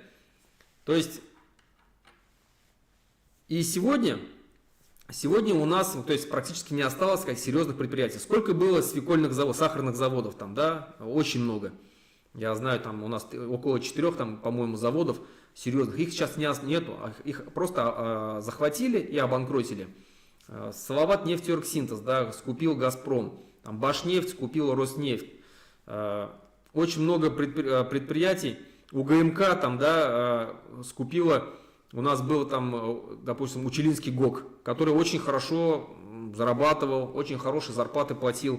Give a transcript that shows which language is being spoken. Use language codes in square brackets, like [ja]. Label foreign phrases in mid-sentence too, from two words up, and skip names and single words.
[ru] То есть и сегодня у нас, то есть практически не осталось как серьезных предприятий. Сколько было свекольных заводов, сахарных заводов там, да, очень много. Я знаю, там у нас около 4, там, по-моему, заводов серьезных. Их сейчас нету, их просто захватили и обанкротили. Салават нефтеоргсинтез, да, скупил Газпром, там Башнефть скупила Роснефть. Очень много предприятий, УГМК там, да, скупила, у нас был там, допустим, Учелинский ГОК, который очень хорошо зарабатывал, очень хорошие зарплаты платил.